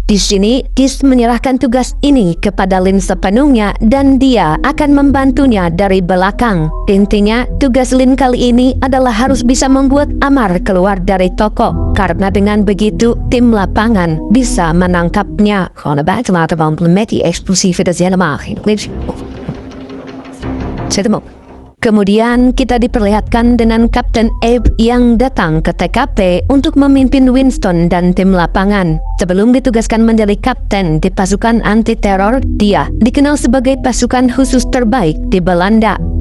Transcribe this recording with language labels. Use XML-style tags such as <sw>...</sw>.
<id>Di sini, Kis menyerahkan tugas ini kepada Lin sepenuhnya dan dia akan membantunya dari belakang. Intinya, tugas Lin kali ini adalah harus bisa membuat Amar keluar dari toko. Karena dengan begitu, tim lapangan bisa menangkapnya.</id> <nl>Gewoon naar buiten laten wandelen met die explosieven, dat is helemaal geen clips. Zet hem op.</nl> <id>Kemudian kita diperlihatkan dengan Kapten Abe yang datang ke TKP untuk memimpin Winston dan tim lapangan. Sebelum ditugaskan menjadi kapten di pasukan anti-teror, dia dikenal sebagai pasukan khusus terbaik di Belanda.</id>